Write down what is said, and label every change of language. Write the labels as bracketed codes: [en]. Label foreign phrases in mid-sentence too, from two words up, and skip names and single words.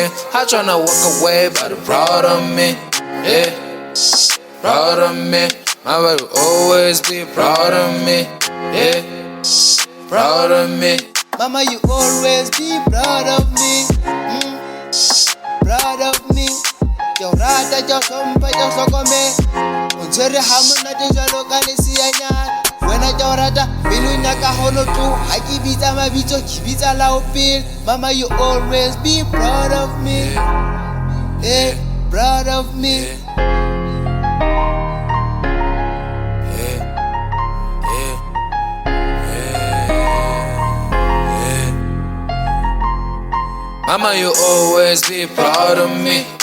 [en] I tryna walk away, but I'm proud of me. Proud of me. Mama, you always be proud of me. Proud of me. Mama, you always be proud of me. Proud of me. [st] Yo rata yo sompa yo sokome untshwere ha monate jwalo ka leseanyana wena yo rata pelo nyaka hono tu ha ke bitsa mabitso ke bitsa lao pele. [en] Mama, you always be proud of me. Proud of me. Mama, you always be proud of me.